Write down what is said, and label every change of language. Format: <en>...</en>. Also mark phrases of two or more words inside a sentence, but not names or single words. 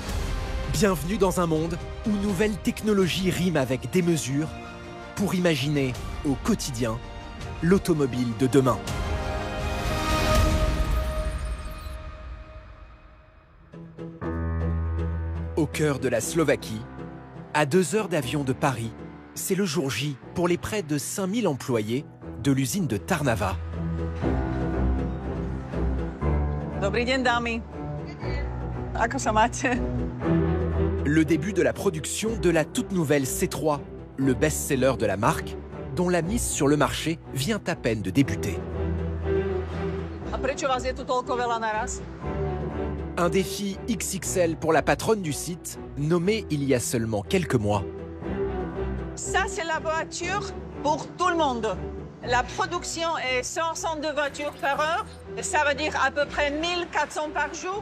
<fr>Bienvenue dans un monde où nouvelles technologies riment avec des mesures pour imaginer au quotidien l'automobile de demain. Au cœur de la Slovaquie, à 2 heures d'avion de Paris, c'est le jour J pour les près de 5000 employés de l'usine de Tarnava.</fr> <sk>Dobrý deň, dámy. Ako sa máte?</sk> <fr>Le début de la production de la toute nouvelle C3, le best-seller de la marque, dont la mise sur le marché vient à peine de débuter.</fr> <sk>A prečo vás je tu toľko veľa naraz?</sk> <fr>Un défi XXL pour la patronne du site, nommée il y a seulement quelques mois. Ça, c'est la voiture pour tout le monde. La production est 162 voitures par heure. Ça veut dire à peu près 1400 par jour.</fr>